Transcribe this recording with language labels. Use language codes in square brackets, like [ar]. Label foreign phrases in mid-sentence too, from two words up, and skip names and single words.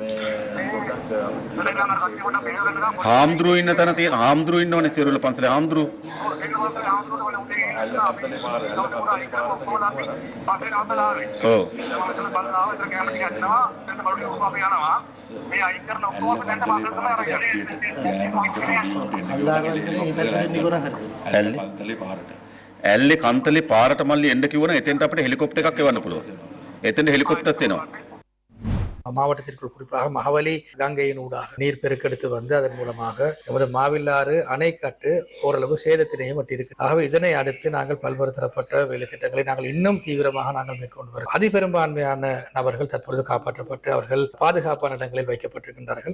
[si] හාමුදුරුවෝ ඉන්න තැන තියෙන හාමුදුරුවෝ ඉන්නවනේ සිරුල පන්සලේ හාමුදුරුවෝ ඔව් ඇල්ලේ කන්තලේ පාරට මල්ලි එන්න කිව්වනම් එතෙන්ට අපිට හෙලිකොප්ටර් එකක් එවන්න පුළුවන්. එතෙන්ට හෙලිකොප්ටර්ස් එනවා. [ta] மாவட்டத்திற்குள் குறிப்பாக மகவலி கங்கையின் ஊடாக நீர் பெருக்கெடுத்து வந்து அதன் மூலமாக நமது மாவில்லாறு அணைக்கட்டு ஓரளவு சேதத்தினையும் வட்டியிருக்கு. ஆகவே இதனை அடுத்து நாங்கள் பல்வேறு தரப்பட்ட வேலை திட்டங்களை நாங்கள் இன்னும் தீவிரமாக நாங்கள் மேற்கொண்டு வருகிறோம். அதிபெரும்பான்மையான நபர்கள் தற்பொழுது காப்பாற்றப்பட்டு அவர்கள் பாதுகாப்பான இடங்களில் வைக்கப்பட்டிருக்கின்றார்கள்.